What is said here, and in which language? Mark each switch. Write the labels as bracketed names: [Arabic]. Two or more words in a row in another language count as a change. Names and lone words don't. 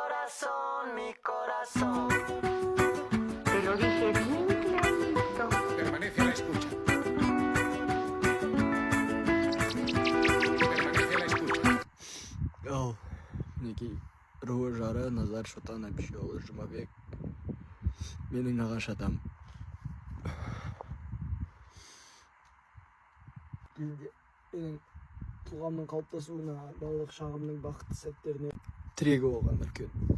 [Spanish] corazón, mi corazón. Te lo dije bien clarito. Permanece a la escucha. Permanece a la escucha. [Kazakh] Ал, мінекей руы жары Назар Шотан Әбішұлы Жұмабек. Менің нағаш атам. Менің тұлғамның қалыптасуына, балалық шағымның бақытты сәттеріне тірегі болған үлкен.